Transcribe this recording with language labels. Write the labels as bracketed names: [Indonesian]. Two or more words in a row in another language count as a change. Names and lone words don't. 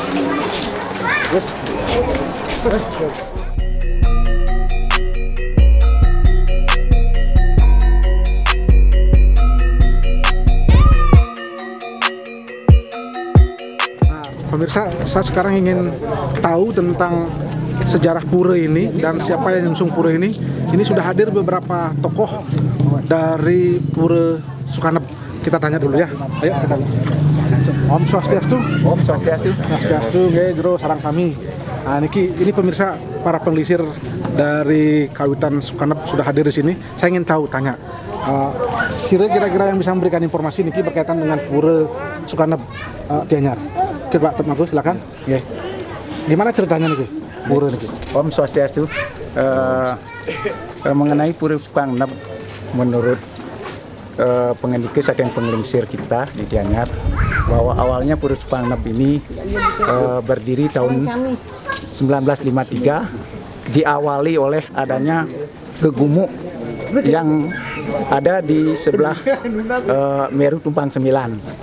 [Indonesian] Pemirsa, saya sekarang ingin tahu tentang sejarah pura ini dan siapa yang nyungsung pura ini. Ini sudah hadir beberapa tokoh dari Pura Sukanep. Kita tanya dulu ya. Ayo kita lihat. [Balinese] Om Swastiastu. Om Swastiastu. Swastiastu, nggih jero sarang sami. [Indonesian] Nah, ini pemirsa, para penelisir dari kawitan Sukanep sudah hadir di sini. Saya ingin tahu, tanya. Sire kira-kira yang bisa memberikan informasi niki berkaitan dengan Pura Sukanep Gianyar. Pak Temanku, silakan. Oke. Gimana ceritanya nih, pura nih? [Balinese] Om Swastiastu. [Indonesian] Mengenai Pura Sukanep, menurut [Balinese] pengendika saking penglingsir [Indonesian] kita di Gianyar, bahwa awalnya Pura Sukanep ini berdiri tahun 1953, diawali oleh adanya gegumuk yang ada di sebelah Meru Tumpang 9.